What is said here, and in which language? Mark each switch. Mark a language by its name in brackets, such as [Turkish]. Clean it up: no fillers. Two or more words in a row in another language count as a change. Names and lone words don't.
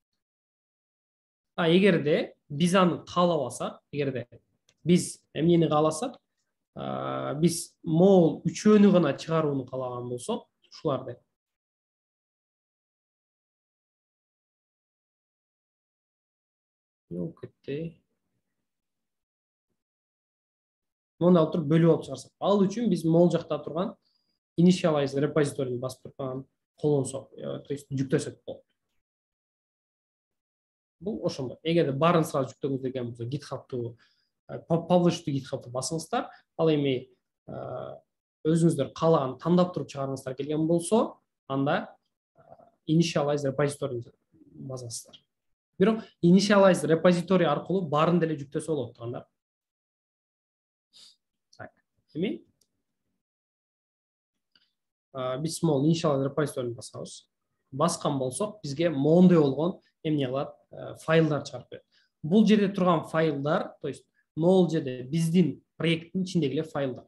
[Kyrgyz] Эгерде биз аны каалабасак, эгерде биз эмнени кааласак, биз могул үчөөнү гана чыгарууну каалаган болсок, ушуларды мындай отуруп бөлүп алып чыгарсак. Ал үчүн биз могул жакта турган [English] initialize repository'ни [Kyrgyz] басып турган колдонсок, то есть жүктөсөк болот. Бул ошондой. Эгерде баарын сразу жүктөгүңүз келген болсо, GitHub'ты [English] publish to GitHub'ты [Kyrgyz] басыңыздар. Ал эми өзүңүздөр каалаган тандап туруп чыгарыңыздар келген болсо, анда [English] initialize repository'ни [Kyrgyz] басасыздар. Бирок [English] initialize repository [Kyrgyz] аркылуу баарын деле жүктөсө болот турганда. Так. Эми биз могул [English] initialize repository'ни [Kyrgyz] басабыз. Баскан болсок, бизге моундай болгон эмне кылат? Файлдар чыгарып берет. Бул жерде турган файлдар, то есть могул жерде биздин проекттин ичиндеги эле файлдар.